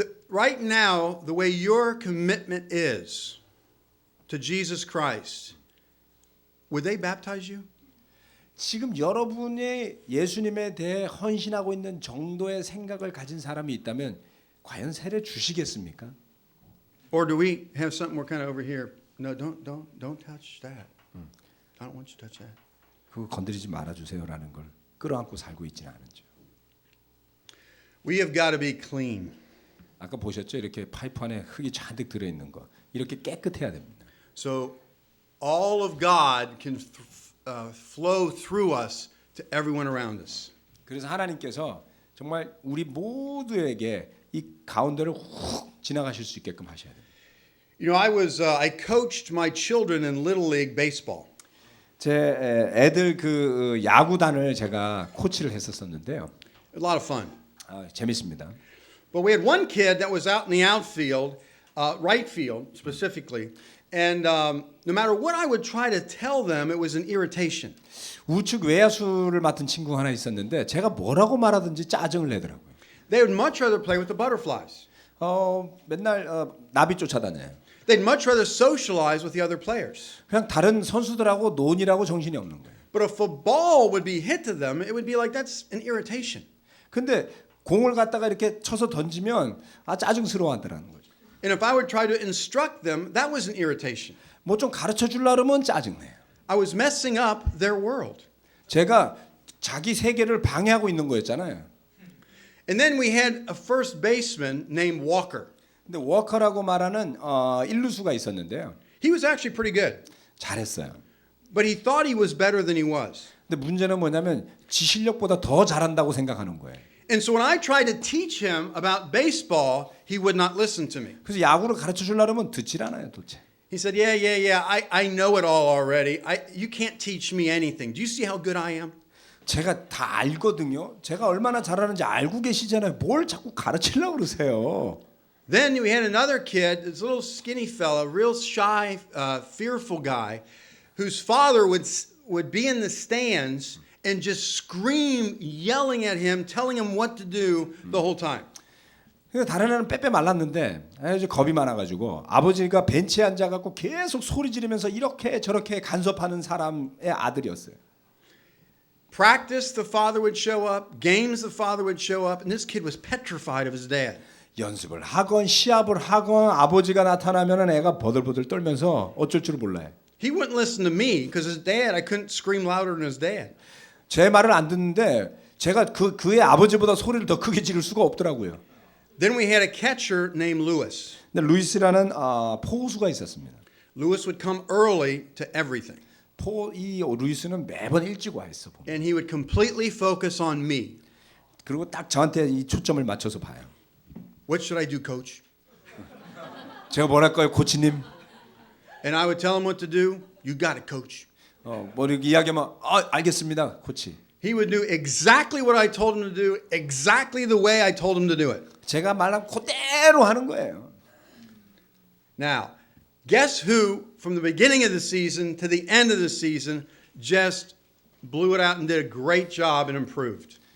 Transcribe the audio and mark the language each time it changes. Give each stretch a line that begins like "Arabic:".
English: Right now, the way your commitment is to Jesus Christ, would they baptize you?
Korean: 지금 여러분이 예수님에 대해 헌신하고 있는 정도의 생각을 가진 사람이 있다면 과연 세례 주시겠습니까?
English: Or do we have something we're kind of over here? No, don't touch that. I don't want you to touch that.
Korean: 그거 건드리지 말아 주세요라는 걸 끌어안고 살고 있지는 않은지요.
English: We have got to be clean.
Korean: 아까 보셨죠? 이렇게 파이프 안에 흙이 잔뜩 들어 있는 거. 이렇게 깨끗해야 됩니다.
English: So all of God can flow through us to everyone around us.
Korean: 그래서 하나님께서 정말 우리 모두에게 이 가운데를 훅 지나가실 수 있게끔 하셔야 돼요.
English: You know, I coached my children in Little League baseball.
Korean: 제 애들 그 야구단을 제가 코치를 했었었는데요.
English: A lot of fun.
Korean: 재밌습니다.
English: But we had one kid that was out in the outfield, right field specifically, and no matter what I would try to tell them, it was an irritation.
Korean: 우측 외야수를 맡은 친구 하나 있었는데 제가 뭐라고 말하든지 짜증을 내더라고요.
English: They would much rather play with the butterflies.
Korean: 맨날 나비 쫓아다녀요.
English: They'd much rather socialize with the other players.
Korean: 그냥 다른 선수들하고 논이라고 정신이 없는 거예요.
English: But if a ball would be hit to them, it would be like that's an irritation.
Korean: 근데 공을 갖다가 이렇게 쳐서 던지면 짜증스러워하더라는 거죠.
English: And if I would try to instruct them, that was an irritation.
Korean: 뭐 좀 가르쳐 주려면 짜증내요.
English: I was messing up their world.
Korean: 제가 자기 세계를 방해하고 있는 거였잖아요.
English: And then we had a first baseman named Walker.
Korean: 근데 워커라고 말하는 일루수가 있었는데요.
English: He was actually pretty good.
Korean: 잘했어요.
English: But he thought he was better than he was.
Korean: 근데 문제는 뭐냐면 지 실력보다 더 잘한다고 생각하는 거예요.
English: And so when I tried to teach him about baseball, he would not listen to me.
Korean: 그래서 야구를 가르쳐 주려면 듣질 않아요, 도대체.
English: He said, yeah, I know it all already. You can't teach me anything. Do you see how good I am?
Korean: 제가 다 알거든요. 제가 얼마나 잘하는지 알고 계시잖아요. 뭘 자꾸 가르치려고 그러세요.
English: Then we had another kid, this little skinny fella, real shy, fearful guy, whose father would be in the stands and just scream, yelling at him, telling him what to do the whole time.
Korean: 다른 애는 빼빼 말랐는데 아주 겁이 많아가지고 아버지가 벤치에 앉아갖고 계속 소리 지르면서 이렇게 저렇게 간섭하는 사람의 아들이었어요.
English: Practice, the father would show up. Games, the father would show up. And this kid was petrified of his dad.
Korean: 연습을 하건 시합을 하건 아버지가 나타나면 애가 버들버들 떨면서 어쩔 줄 몰라요.
English: He wouldn't listen to me because his dad, I couldn't scream louder than his dad.
Korean: 제 말을 안 듣는데 제가 그의 아버지보다 소리를 더 크게 지를 수가 없더라고요.
English: Then we had a catcher named Lewis.
Korean: 근데 루이스라는 포수가 있었습니다.
English: Lewis would come early to everything.
Korean: 이 루이스는 매번 일찍 와 있어.
English: And he would completely focus on me.
Korean: 그리고 딱 저한테 이 초점을 맞춰서 봐요.
English: What should I do, coach?
Korean: 제가 뭐랄까요, 코치님?
English: And I would tell him what to do. You got it, coach.
Korean: 뭐 이렇게 이야기하면 알겠습니다, 코치.
English: He would do exactly what I told him to do, exactly the way I told him to do it.
Korean: 제가 말한 그대로 하는 거예요.
English: Now, guess who, from the beginning of the season to the end of the season, just blew it out and did a great job and improved?